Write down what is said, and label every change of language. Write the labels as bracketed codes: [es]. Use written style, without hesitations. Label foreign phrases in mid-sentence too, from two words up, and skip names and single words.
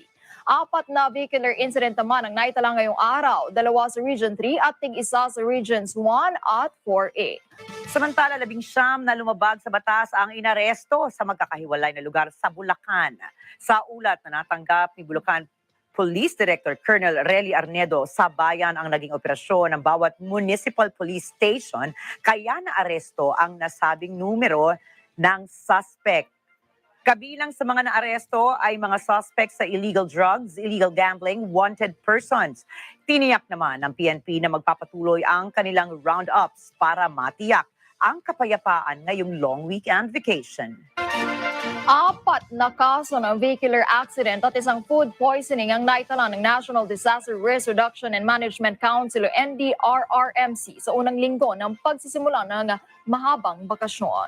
[tl] 4 na [en] vehicular incident [tl] naman ang naitala ngayong araw, 2 sa Region 3 at tig-isa sa Regions 1 at 4A. Samantala, 19 na lumabag sa batas ang inaresto sa magkakahiwalay na lugar sa Bulacan. Sa ulat na natanggap ni Bulacan Police Director Colonel Relly Arnedo, sa bayan ang naging operasyon ng bawat [en] municipal police station, [tl] kaya naaresto ang nasabing numero ng suspect. Kabilang sa mga naaresto ay mga suspects sa [en] illegal drugs, illegal gambling, wanted persons. [tl] Tiniyak naman ng PNP na magpapatuloy ang kanilang roundups para matiyak ang kapayapaan ngayong [en] long weekend vacation. [tl] 4 na kaso ng [en] vehicular accident [tl] at isang [en] food poisoning [tl] ang naitala ng National Disaster Risk Reduction and Management Council o NDRRMC sa unang linggo ng pagsisimula ng mahabang bakasyon.